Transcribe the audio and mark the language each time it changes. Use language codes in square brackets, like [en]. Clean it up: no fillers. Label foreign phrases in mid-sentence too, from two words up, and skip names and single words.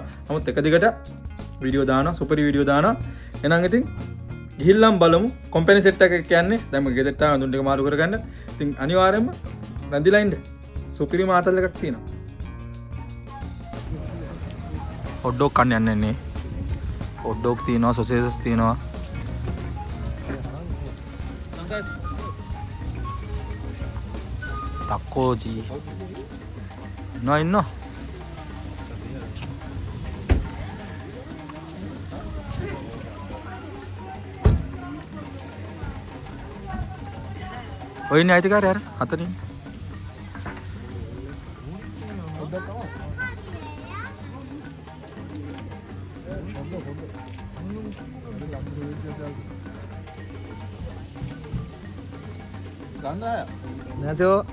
[si] නමුත් එක දිගට වීඩියෝ දානවා. [en] super video [si] දානවා. එහෙනම් ඉතින් ගිහිල්ලම් බලමු. [en] company set [si] එක කියන්නේ දැන් මම ගෙදරට ආව දුන් ටික මාරු කරගන්න. ඉතින් අනිවාර්යයෙන්ම රැඳිලා ඉන්න. සුපිරි මාතල් එකක් තියෙනවා. හොට්ඩොග් කන්න යන්නේ නේ. හොට්ඩොග් තියෙනවා, සොසේසස් තියෙනවා. [ko] 닭꼬지 있나? [si] ඔයනේ අයිතිකාරය අර හතරින් [ko] 간다야. 안녕하세요.